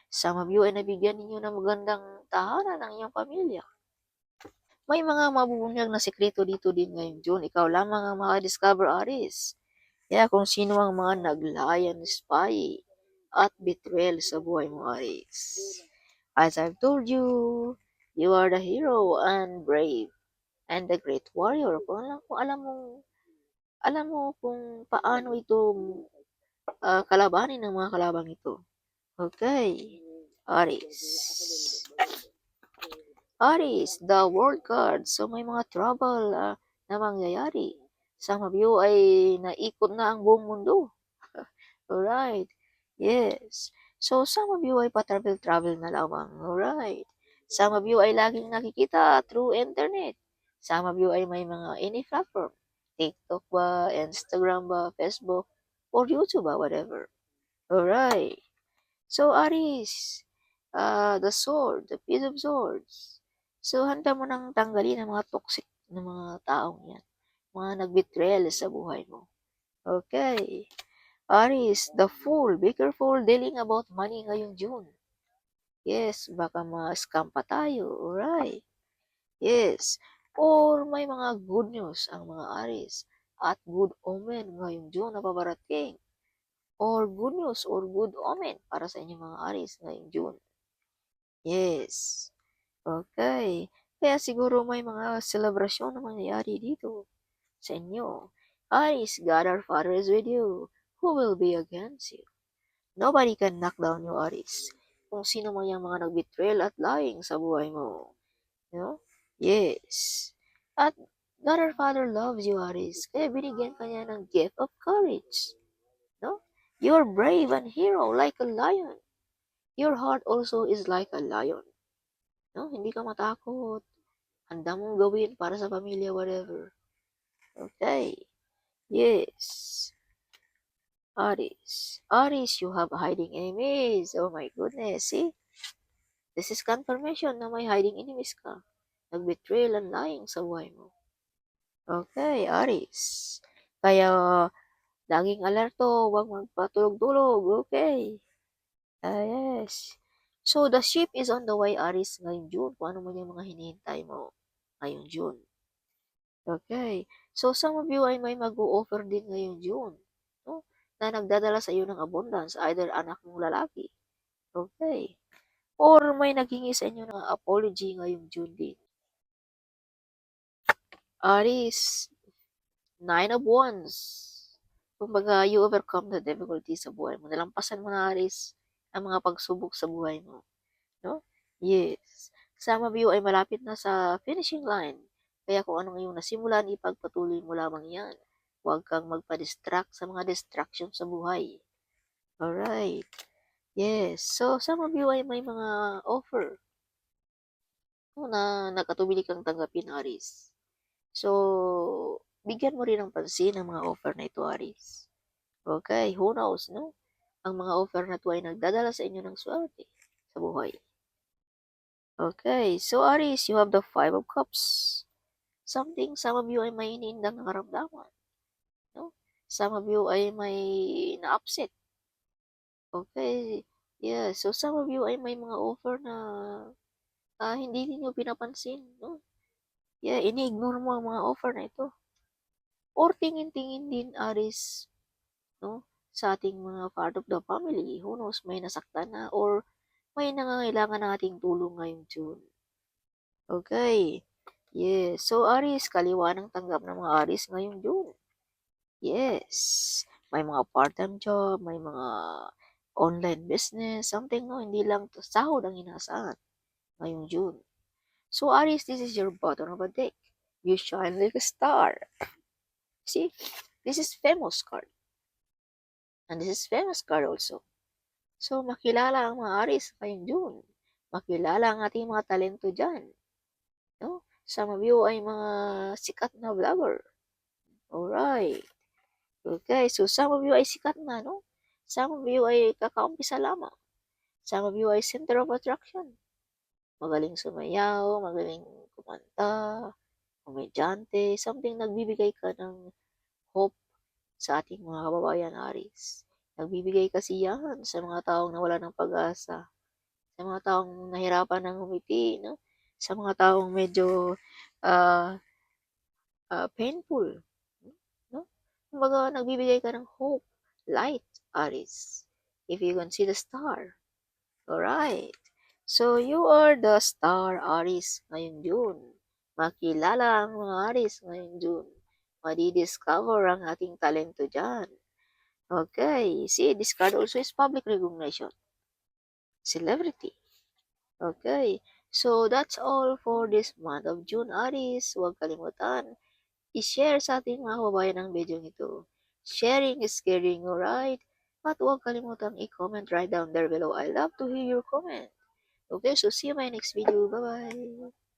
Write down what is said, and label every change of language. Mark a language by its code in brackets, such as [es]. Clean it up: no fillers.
[en] Some of you [tl] ay nabigyan ninyo ng magandang tahanan ng iyong pamilya. May mga mabubunyag na sekreto dito din ngayong June. Ikaw lamang ang makadiscover, Aris. Kaya kung sino ang mga naglayan, spy, at betrayal sa buhay mo, Aris. [en] As I've told you, you are the hero and brave and the great warrior. [tl] Kung alam mo kung paano ito kalabanin ng mga kalabang ito. Okay. Aris. [en] Aris, the world card. So [tl] may mga trouble na mangyayari. [en] Some of you [tl] ay naikot na ang buong mundo. [en] Alright. Yes. So some of you [tl] ay pa-travel na lamang. [en] Alright. Some of you [tl] ay laging nakikita [en] through internet. Some of you [tl] ay may mga [en] any platform. TikTok ba, Instagram ba, Facebook, or YouTube ba, whatever. Alright. So Aris, the sword, the piece of swords. [tl] So handa mo nang tanggalin ang mga toxic na mga taong yan. Mga nag-betrayal sa buhay mo. Okay. [en] Aris, the fool. Be careful dealing about money ngayong June. [tl] Yes, baka ma-scam pa tayo. Alright. Yes. Or may mga good news ang mga Aris at good omen ngayong June na paparating. [en] or good news or good omen [tl] para sa inyong mga Aries ngayong June. [en] Yes. Okay. [tl] Kaya siguro may mga selebrasyon na mangyayari dito sa inyo. [en] Aries, God our Father is with you. Who will be against you? Nobody can knock down you, [tl] Aries. Kung sino man yung mga nag-betrayal at lying sa buhay mo. No? Yes. [en] At God our Father loves you, Aries. [tl] Kaya binigyan ka niya ng [en] gift of courage. No? You're brave and hero like a lion. Your heart also is like a lion. [tl] No? Hindi ka matakot. Handa mong gawin para sa pamilya, whatever. Okay. Yes. Aries. [en] Aries, you have hiding enemies. Oh my goodness. See? This is confirmation [tl] na may hiding enemies ka. Nag-betrayal and lying sa buhay mo. Okay, Aries. Kaya, laging alerto. Huwag magpatulog-tulog. Okay. Yes. [en] So, the ship is on the way, Aries, ngayong June. [tl] Kung ano man yung mga hinihintay mo ngayong June. Okay. [en] So, some of you [tl] ay may mag-o-offer din ngayong June. No? Na nagdadala sa iyo ng abundance, either anak mong lalaki. Okay. Or may naghingi sa inyo ng apology ngayong June din. [en] Aries, 9 of Wands. Kumbaga, you overcome the difficulties [tl] sa buhay mo. Nalampasan mo na, Aries, ang mga pagsubok sa buhay mo. No? Yes. [en] Some of you [tl] ay malapit na sa finishing line. Kaya kung anong iyong nasimulan, ipagpatuloy mo lamang yan. Huwag kang magpa-distract sa mga distraction sa buhay. Alright. Yes. So, some of you ay may mga offer na nakatubili kang tanggapin, Aries. So, bigyan mo rin ng pansin ang mga offer na ito, Aries. Okay, who knows, no? Ang mga offer na ito ay nagdadala sa inyo ng swerte sa buhay. [en] Okay, so Aries, you have the 5 of Cups. [tl] Some of you ay may iniindang nakaramdaman. No? [en] Some of you [tl] ay may na-upset. [en] Okay, yeah, so some of you [tl] ay may mga offer na hindi niyo pinapansin. No? Yeah, ini-ignore mo ang mga offer na ito. Or tingin-tingin din, Aries, no? Sa ating mga part of the family. Who knows, may nasaktan na or may nangangailangan ng ating tulong ngayong June. Okay. Yes. So, Aries, kaliwa ng tanggap ng mga Aries ngayong June. Yes. May mga part-time job, may mga online business, something, no? Hindi lang to sahod ang inaasahan ngayong June. [en] So, Aries, this is your bottom of the deck. You shine like a star. See? This is famous card. And this is famous card also. [tl] So, makilala ang mga Aries ngayong June. Makilala ang ating mga talento dyan. No? [en] Some of you [tl] ay mga sikat na vlogger. Alright. [en] Okay, so some of you [tl] ay sikat na, no? Some of you ay kakaumpisa lamang. [en] Some of you ay center of attraction. [tl] Magaling sumayaw, magaling kumanta, komedyante, something nagbibigay ka ng hope sa ating mga kababayan, Aries. Nagbibigay kasiyahan sa mga taong nawala ng pag-asa, sa mga taong nahirapan ng humiti, no? Sa mga taong medyo uh, painful, no? Kumbaga, nagbibigay ka ng hope, light, Aries. [en] If you can see the star. Alright. So, you are the star, Aries, ngayong June. [tl] Makilala ang mga Aries ngayong June. Madi-discover ang ating talento dyan. Okay. [en] See, this card also is public recognition. Celebrity. Okay. So, that's all for this month of June, Aries. [tl] Huwag kalimutan i-share sa ating mga kababayan ang video ito. [en] Sharing is caring, alright? [tl] At huwag kalimutang i-comment [en] right down there below. I love to hear your comment. Okay, so see you in my next video. Bye-bye!